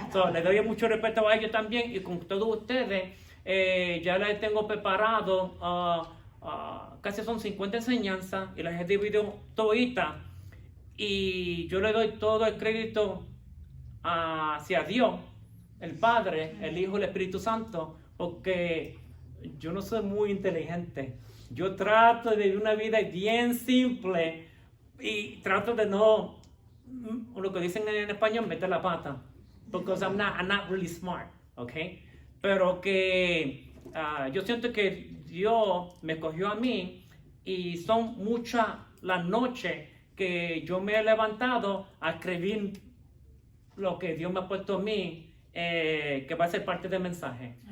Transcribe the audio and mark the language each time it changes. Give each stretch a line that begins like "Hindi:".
Spanish: So, les doy mucho respeto a ellos también y con todos ustedes ya les tengo preparado casi son 50 enseñanzas y las he dividido toditas y yo le doy todo el crédito hacia Dios, el Padre, el Hijo y el Espíritu Santo, porque yo no soy muy inteligente. Yo trato de vivir una vida bien simple y trato de no, lo que dicen en español, meter la pata.
English: Because I'm not really smart, okay?
Spanish: Pero que yo siento que Dios me cogió a mí y son muchas las noches que yo me he levantado a escribir lo que Dios me ha puesto a mí, que va a ser parte del mensaje.